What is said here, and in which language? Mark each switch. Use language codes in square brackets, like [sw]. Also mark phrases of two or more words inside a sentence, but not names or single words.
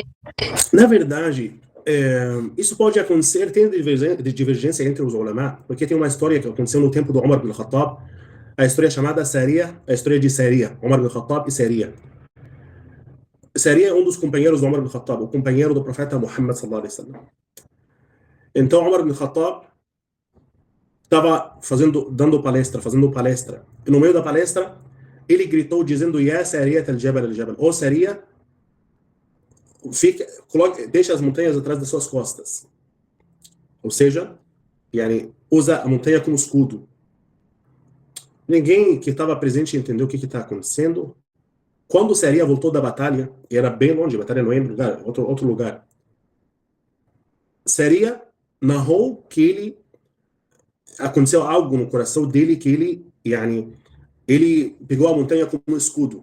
[pt] Na verdade, isso pode acontecer, tem divergência entre os ulama, porque tem uma história que aconteceu no tempo do Umar bin Khattab, a história chamada Saria, a história de Saria, Umar bin Khattab e Saria. Saria é um dos companheiros do Umar bin Khattab, o companheiro do profeta Muhammad [ar] صلى الله عليه وسلم. [pt] Então Umar bin Khattab estava fazendo palestra. E no meio da palestra, ele gritou dizendo: [ar] "يا سارية الجبل الجبل", [pt] ou Saria, deixa as montanhas atrás das suas costas. Ou seja, usa a montanha como escudo. Ninguém que estava presente entendeu o que está acontecendo. Quando Saria voltou da batalha, e era bem longe, a batalha não é em lugar, outro lugar, Saria narrou que aconteceu algo no coração dele, que ele pegou a montanha como um escudo.